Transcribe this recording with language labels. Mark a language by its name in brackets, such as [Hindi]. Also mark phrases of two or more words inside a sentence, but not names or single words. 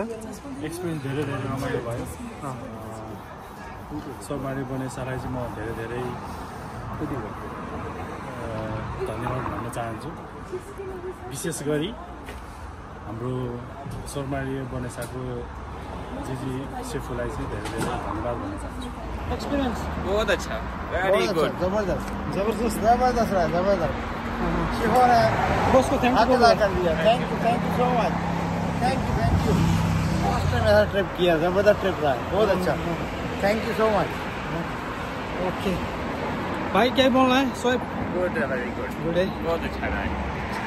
[Nepali] एक्सपिरियन्स धेरै धेरै रमाइलो भयो सबमारी बनेसालाई चाहिँ म धेरै धेरै धन्यवाद भन्न चाहन्छु विशेष गरी हाम्रो सबमारी बनेसाको जीजी सेफुलाई चाहिँ धेरै धेरै धन्यवाद भन्न चाहन्छु एक्सपिरियन्स [Hindi] बहुत अच्छा [English] very good [Hindi] जबरदस्त जबरदस्त जबरदस्त रहा जबरदस्त शेफो ने बॉस को [English] thank you [Hindi] कर दिया [English] thank you so much thank you first time [Hindi] ऐसा ट्रिप किया जबरदस्त ट्रिप रहा बहुत अच्छा [English] thank you so much [Hindi] ओके भाई क्या बोल रहा है सोएब [English] good very good [Hindi] गुड है बहुत अच्छा रहा